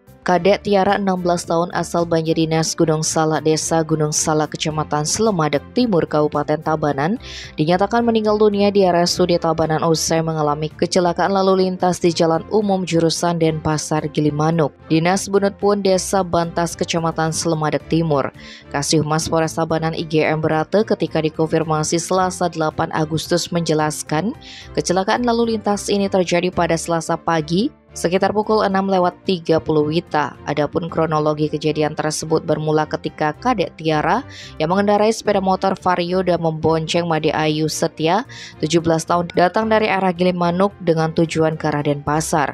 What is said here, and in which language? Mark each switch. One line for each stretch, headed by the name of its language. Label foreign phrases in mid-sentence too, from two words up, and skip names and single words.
Indonesian: Kadek Tiara 16 tahun asal Banjardinas Gunung Salak, Desa Gunung Salak, Kecamatan Slemadeg Timur, Kabupaten Tabanan, dinyatakan meninggal dunia di RSUD Tabanan usai mengalami kecelakaan lalu lintas di jalan umum jurusan Denpasar Gilimanuk. Dinas Bunut Pun Desa Bantas, Kecamatan Slemadeg Timur. Kasih Humas Polres Tabanan IGM Berate ketika dikonfirmasi Selasa 8 Agustus menjelaskan kecelakaan lalu lintas ini terjadi pada Selasa pagi sekitar pukul 6:30 WITA. Adapun kronologi kejadian tersebut bermula ketika Kadek Tiara yang mengendarai sepeda motor Vario dan membonceng Made Ayu Setia, 17 tahun, datang dari arah Gilimanuk dengan tujuan ke arah Denpasar.